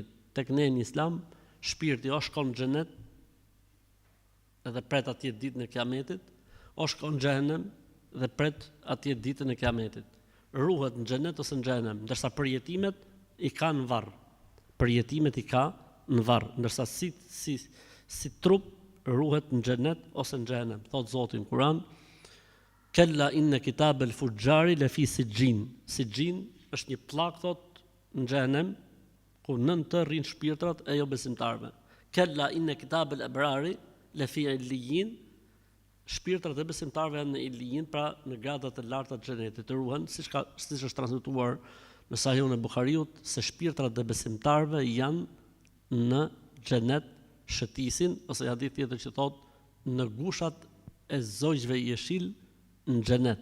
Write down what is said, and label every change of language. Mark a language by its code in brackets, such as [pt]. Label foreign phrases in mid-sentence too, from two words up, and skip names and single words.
[sq] Tek ne në Islam shpirti o shkon në xhenet edhe pret atje ditën e Kiametit, o shkon në xhenem dhe pret atje ditën e Kiametit. Ruhet në xhenet ose në xhenem, ndërsa përjetimet i ka në varr. Përjetimet i ka në varr, ndërsa si trup ruhet në xhenet ose në xhenem. Thot Zoti në Kur'an: [ar] كلا إن كتاب الفجار لفي سجين. [sq] Sijjin është një pllak thot në xhenem ku nën të rrin shpirtrat e jo besimtarëve. [ar] كلا إن كتاب الأبرار لفي عليين. [sq] Shpirtrat e besimtarëve janë në illijin, pra në gradat e larta të xhenetit të ruhen, siç është transmetuar në Sahihun e Buhariut se shpirtrat e besimtarëve janë në xhenet shëtisin, ose hadith tjetër që thot në gushat e zogjve jeshil në xhenet.